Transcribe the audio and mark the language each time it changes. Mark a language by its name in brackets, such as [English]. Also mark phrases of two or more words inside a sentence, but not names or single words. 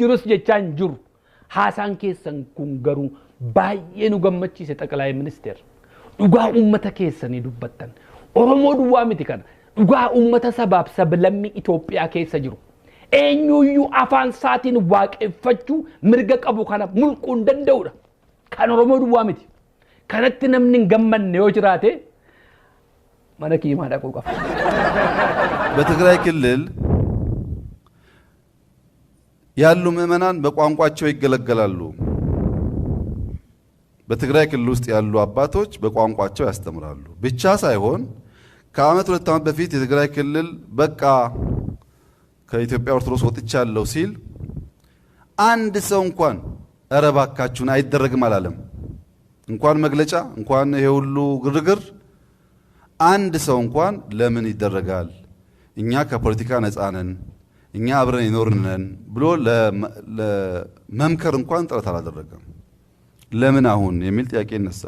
[Oromo] jirus jechaan jiru haasaan keessan kun garuu baay'ee nu gammachiise xaqalaa ministeer dhugaa ummata keessanii dubbattan oromoo duwwaa miti kana dhugaa ummata sabaaf sablammii Itoophiyaa keessa jiru eenyuyyuu afaan isaatiin waaqeffachuu mirga qabu kana mulquu hin danda'udha kan oromoo duwwaa miti kanatti namni hin gammanne yoo jiraate mana kiimaa dhaquu qaba. [Amharic] በትግራይ ክልል ያሉ ምዕመናን በቋንቋቸው ይገለገላሉ። በትግራይ ክልል ውስጥ ያሉ አባቶች በቋንቋቸው ያስተምራሉ ብቻ ሳይሆን ከአመት 2 ዓመት በፊት የትግራይ ክልል በቃ ከኢትዮጵያ ኦርቶዶክስ ወጥቻለሁ ሲል አንድ ሰው እንኳን እረባካችሁን አይደረግም አላለም። እንኳን መግለጫ እንኳን ይሄ ሁሉ ግርግር አንድ ሰው እንኳን ለምን ይደረጋል እኛ ከፖለቲካ ነፃ ነን እኛ አብረን ይኖርነን ብሎ ለመምከር እንኳን ጥረት አላደረገም። ለምን አሁን የሚል ጥያቄ ይነሳል።